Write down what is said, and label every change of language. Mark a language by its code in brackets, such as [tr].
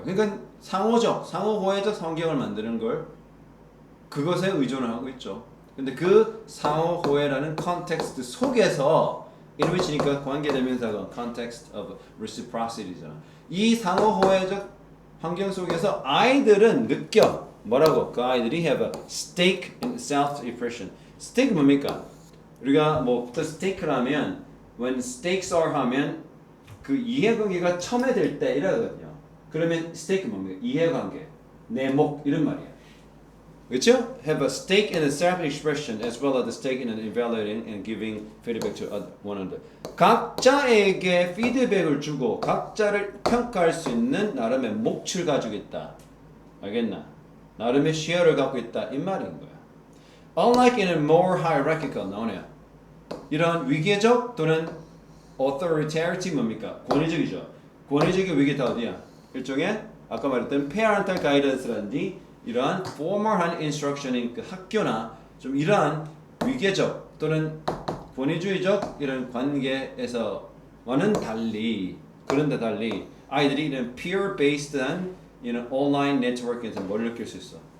[ko] 그러니까 상호적, 상호 호혜적 성경을 만드는 걸 그것에 의존을 하고 있죠. 근데 그 상호 호혜라는 컨텍스트 속에서 이름이니까 관계대명사가 [en] context of reciprocity [ko] 잖아. 이 상호 호혜적 환경 속에서 아이들은 느껴 뭐라고? 그 아이들이 [en] have a stake in self-expression. [ko] stake 뭡니까? 우리가 뭐 stake라면 [en] when stakes are [ko] 하면 그 이해관계가 첨예될 때 이라거든요. 그러면 stake 뭡니까? 이해관계, 내목 이런 말이야. 그렇죠? [en] Have a stake in the self-expression as well as a stake in evaluating and giving feedback to one another. [ko] 각자에게 피드백을 주고 각자를 평가할 수 있는 나름의 몫을 가지고 있다. 알겠나? 나름의 시야를 갖고 있다 이 말인 거야. [en] Unlike in a more hierarchical [ko] 나오네요. 이런 위계적 또는 authoritarian 뭡니까? 권위적이죠. 권위적인 위계 다 어디야? 일종의 아까 말했던 [en] parental guidance [ko] 라든지 이러한 formal한 instruction인 그 학교나 좀 이러한 위계적 또는 권위주의적 이런 관계에서와는 달리 그런데 달리 아이들이 이런 peer-based한 이런 온라인 네트워크에서 뭘 느낄 수 있어?